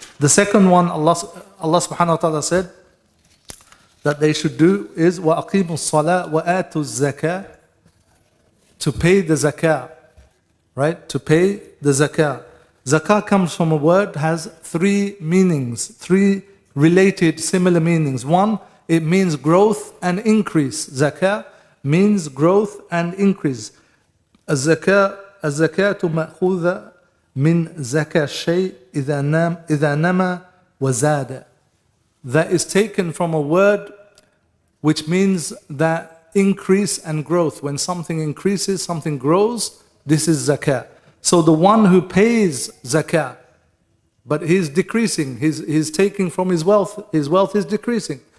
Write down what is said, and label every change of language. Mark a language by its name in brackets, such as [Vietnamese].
[English] The second one, Allah subhanahu wa ta'ala said that they should do is [Arabic] وَأَقِيمُوا الصَّلَاةَ وَآتُوا الزَّكَاةَ, [English] to pay the zakah, right? To pay the zakah. Zakah comes from a word, has 3 meanings, 3 related similar meanings. One, it means growth and increase. Zakah means growth and increase. [Arabic] الزكاة مأخوذة من زكاة الشيء إذا نما وزاد. [English] That is taken from a word which means that increase and growth. When something increases, something grows, this is zakah. So the one who pays zakah, but he's decreasing, he's taking from his wealth is decreasing.